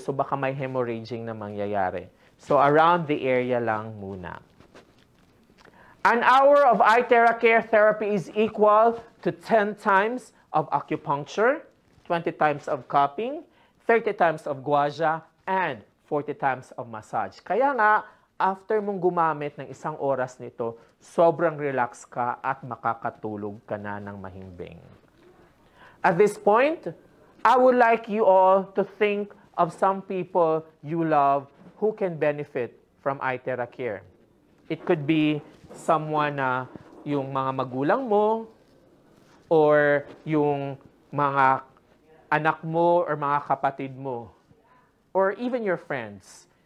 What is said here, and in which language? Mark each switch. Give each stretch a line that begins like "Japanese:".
Filipino: So, baka may hemorrhaging na mangyayari. So, around the area lang muna.
English: An hour of iTeracare therapy is equal to 10 times of acupuncture, 20 times of cupping, 30 times of guaja, and 40 times of massage.
Filipino: Kaya nga, after mong gumamit ng 1 oras nito, sobrang relax ka at makakatulog ka na ng mahimbing.
English: At this point, I would like you all to think of some people you love who can benefit from iTeracare. It could be someone
Filipino: na yung mga magulang mo, or yung mga anak mo or mga kapatid mo,
English: or even your friends.